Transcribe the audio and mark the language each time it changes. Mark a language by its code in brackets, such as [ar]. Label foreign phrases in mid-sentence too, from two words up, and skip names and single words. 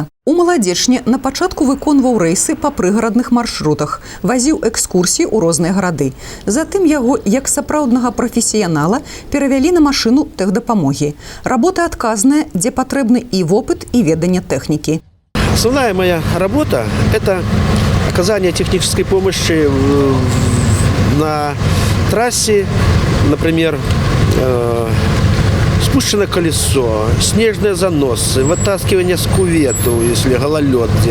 [be] У Маладзечне на пачатку выконваў рэйсы па прыгарадных маршрутах, вазіў экскурсіі ў розныя гарады. Затым яго, як сапраўднага прафесіянала, перавялі на машыну тэхдапамогі. Работа адказная, дзе патрэбны і вопыт, і веданне тэхнікі. [ru] Основная моя работа – это оказание технической помощи на трассе, например, спущено колесо, снежные заносы, вытаскивание с кювету, если гололед где.